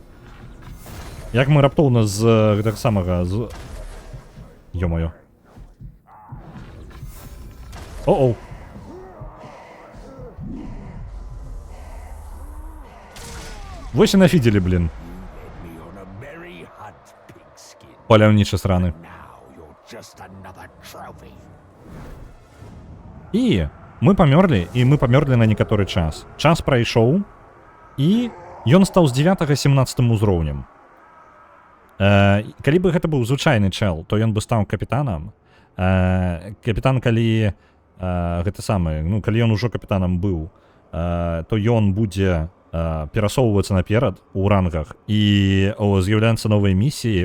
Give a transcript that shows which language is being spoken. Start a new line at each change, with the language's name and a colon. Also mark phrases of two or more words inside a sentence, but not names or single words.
Belarusian: Як мы раптоўна з гэтага самага... Ё-моё. О-оу. Вось і нафідзелі, блін.
English: Me on a merry hunt, pigskin.
Belarusian: Паляўнічы сраны.
English: Now you're just another trophy.
Belarusian: І мы памёрлі на некаторы час. Час прайшоў, і ён стаў з 9-17 узроўнем. Калі бы гэта быў звычайны чэл, то ён бы стаў капітанам. Капітан, калі гэта самае, ну, калі ён ужо капітанам быў, то ён будзе перасоўвацца наперад у рангах, і з'яўляюцца новыя місіі.